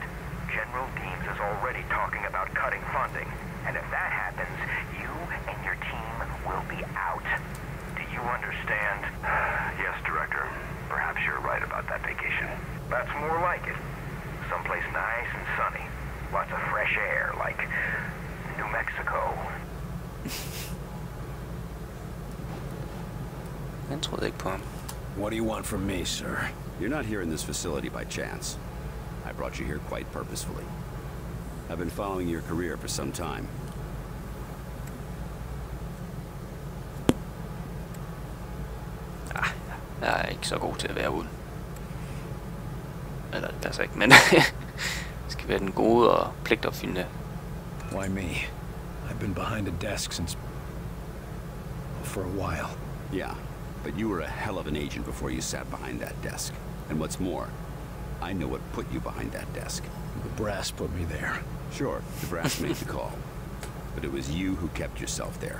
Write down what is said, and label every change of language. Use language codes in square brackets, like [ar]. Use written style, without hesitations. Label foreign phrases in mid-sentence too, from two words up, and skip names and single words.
[en] General Deems is already talking about cutting funding, and if that happens, you and your team will be out. Do you understand? Yes, Director. Perhaps you're right about that vacation. That's more like it. Someplace nice and sunny. Lots of fresh air, like New Mexico. [da] Jeg troede ikke på ham. [en] What do you want from me, sir? You're not here in this facility by chance. I brought you here quite purposefully. I've been following your career for some time. [da] Jeg er ikke så god til at være uden. Eller det passer ikke, men skal være den gode og pligtopfyldende. [en] Why me? I've been behind a desk since... for a while. Yeah, but you were a hell of an agent before you sat behind that desk. And what's more, I know what put you behind that desk. The brass put me there. Sure, the brass made the call. But it was you who kept yourself there.